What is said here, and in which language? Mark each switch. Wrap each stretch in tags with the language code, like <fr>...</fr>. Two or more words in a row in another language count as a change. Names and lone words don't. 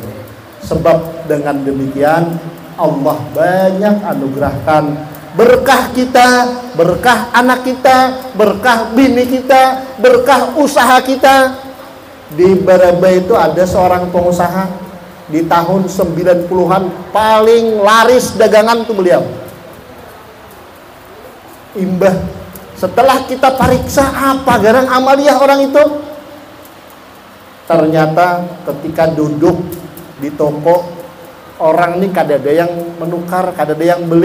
<id>Sebab dengan demikian Allah banyak anugerahkan berkah kita, berkah anak kita, berkah bini kita, berkah usaha kita. Di Baraba itu ada seorang pengusaha di tahun 90-an paling laris dagangan tuh beliau.</id> <bjn>Imbah setelah kita pariksa apa garang amaliyah orang itu, ternyata ketika duduk di toko, orang ini kada ada yang menukar, kada ada yang beli.</bjn>